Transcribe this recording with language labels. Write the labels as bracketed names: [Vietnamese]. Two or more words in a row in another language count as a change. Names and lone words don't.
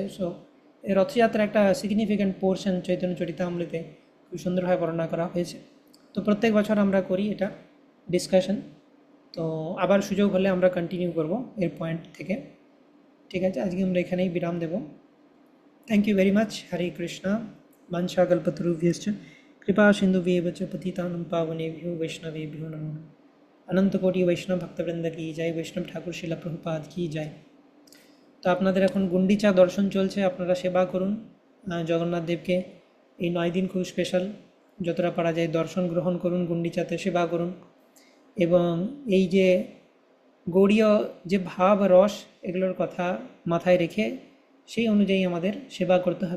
[Bangla] সো এই রথযাত্রা একটা [English] significant portion [Bangla] চৈতন্য চরিতামৃতে খুব সুন্দরভাবে বর্ণনা করা হয়েছে। তো প্রত্যেক বছর আমরা করি এটা ডিসকাশন, তো আবার সুযোগ হলে আমরা কন্টিনিউ করব এর পয়েন্ট থেকে। ঠিক আছে, আজকে আমরা এখানেই বিরাম দেব। [English] thank you very much. [Bangla] হরে কৃষ্ণা। [Sanskrit] বাঞ্ছা কল্পতরুভ্যশ্চ কৃপা সিন্ধুভ্যেব চ পতিতানাং পাবনেভ্यो वैष्णवेभ्यो नमः। [Hindi] अनंत कोटि वैष्णव भक्तवृंद की जय, वैष्णव ठाकुर শিলা প্রভুপাদ की जय। [Bangla] তো আপনাদের এখন গুন্ডিচা দর্শন চলছে, আপনারা সেবা করুন জগন্নাথ দেবকে। এই 9 দিন খুব স্পেশাল, যতটা পারা যায় দর্শন গ্রহণ করুন, গুন্ডিচাতে সেবা করুন। এবং এই যে গৌড়ীয় যে ভাব রস, এগুলোর কথা মাথায় রেখে সেই অনুযায়ী আমাদের সেবা করতে হবে।